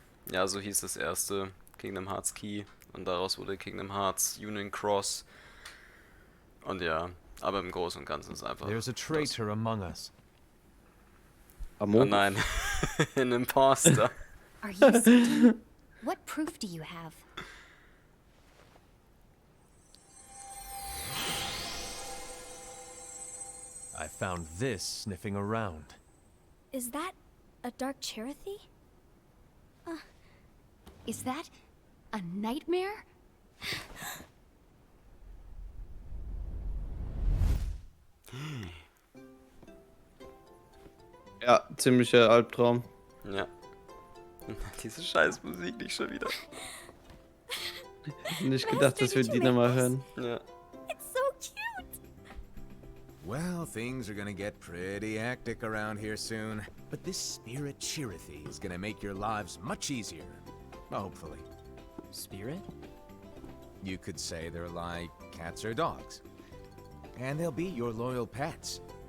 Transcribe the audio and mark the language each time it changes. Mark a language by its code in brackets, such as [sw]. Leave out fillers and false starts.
[de] Ja, so hieß das erste Kingdom Hearts Key. Und daraus wurde Kingdom Hearts Union Cross. Und ja, aber im Großen und Ganzen ist einfach. [en] There's a traitor among us. Oh Among. [de] nein, ein Imposter. [en] Are you certain? What proof do you have? I found this sniffing around. Is that a dark Cherothy? Is that a nightmare? [de] Ja, ziemlicher Albtraum. Ja. Diese scheiß Musik nicht schon wieder. Nicht gedacht, dass wir die nochmal hören. Ja. [en] It's so cute! Well, things are gonna get pretty hectic around here soon. But this spirit Cherothy is gonna make your lives much easier. Hopefully. Spirit? You could say they're like cats or dogs. And they'll be your loyal pets.